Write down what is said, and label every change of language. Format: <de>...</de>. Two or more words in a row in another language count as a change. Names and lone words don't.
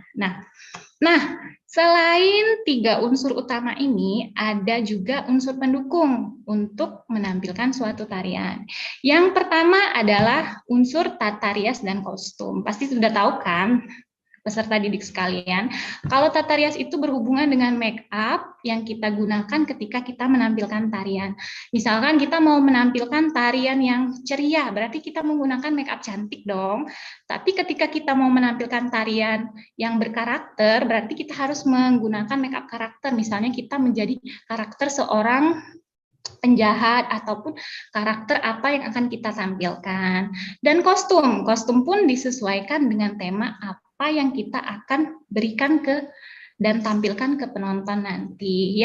<id>Nah, selain 3 unsur utama ini, ada juga unsur pendukung untuk menampilkan suatu tarian. Yang pertama adalah unsur tata rias dan kostum. Pasti sudah tahu kan, peserta didik sekalian, kalau tata rias itu berhubungan dengan</id> <en>make up</en> <id>yang kita gunakan ketika kita menampilkan tarian. Misalkan kita mau menampilkan tarian yang ceria, berarti kita menggunakan</id> <en>make up</en> <id>cantik dong. Tapi ketika kita mau menampilkan tarian yang berkarakter, berarti kita harus menggunakan</id> <en>make up</en> <id>karakter. Misalnya kita menjadi karakter seorang penjahat ataupun karakter apa yang akan kita tampilkan. Dan kostum pun disesuaikan dengan tema apa yang kita akan berikan dan tampilkan ke penonton nanti.</id>